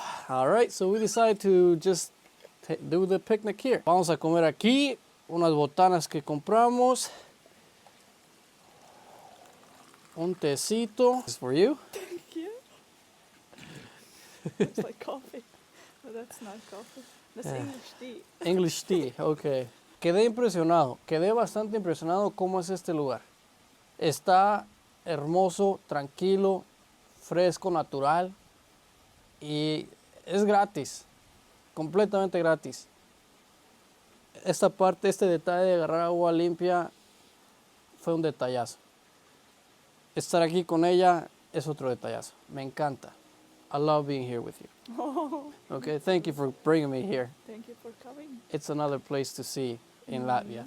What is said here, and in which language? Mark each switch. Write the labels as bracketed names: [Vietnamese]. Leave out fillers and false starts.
[English] All right, so we decided to just do the picnic here. [Spanish] Vamos a comer aquí, unas botanas que compramos. Un tecito. [English] This is for you. Thank you. Looks like coffee. But that's not coffee. That's English tea. English tea, ok. [Spanish] Quedé bastante impresionado cómo es este lugar. Está hermoso, tranquilo, fresco, natural y es gratis, completamente gratis. Esta parte, este detalle de agarrar agua limpia fue un detallazo. Estar aquí con ella es otro detallazo. Me encanta. [English] I love being here with you. Oh, Okay, thank you for bringing me here. thank you for coming. It's another place to see in Latvia.